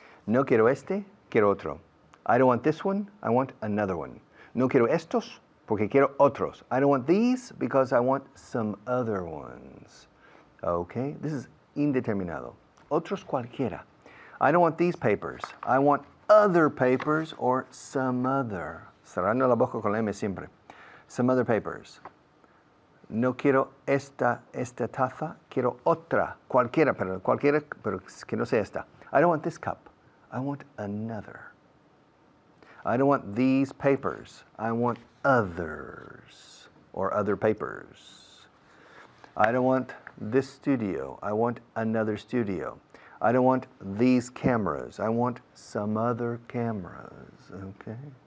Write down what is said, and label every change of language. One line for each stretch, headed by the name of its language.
Spanish: No quiero este, quiero otro.
English: I don't want this one, I want another one.
Spanish: No quiero estos, porque quiero otros.
English: I don't want these because I want some other ones. Okay? This is indeterminado.
Spanish: Otros cualquiera.
English: I don't want these papers. I want other papers or some other.
Spanish: Cerrando la boca con la M siempre.
English: Some other papers.
Spanish: No quiero esta taza, quiero otra. Cualquiera, pero que no sea esta.
English: I don't want this cup. I want another. I don't want these papers. I want others or other papers. I don't want this studio. I want another studio. I don't want these cameras. I want some other cameras. Okay?